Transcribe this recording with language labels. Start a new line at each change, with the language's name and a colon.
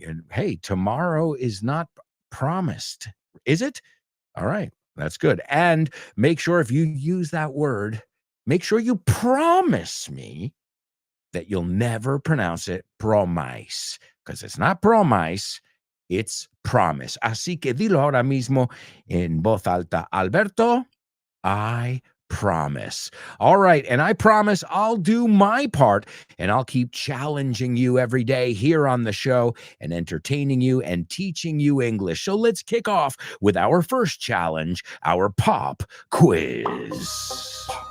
English: Hey, tomorrow is not promised. Is it? All right, that's good. And make sure if you use that word, make sure you promise me that you'll never pronounce it promise, because it's not promise, it's promise.
Spanish: Así que dilo ahora mismo en voz alta.
English: Alberto, I promise. All right, and I promise I'll do my part, and I'll keep challenging you every day here on the show and entertaining you and teaching you English. So let's kick off with our first challenge, our pop quiz.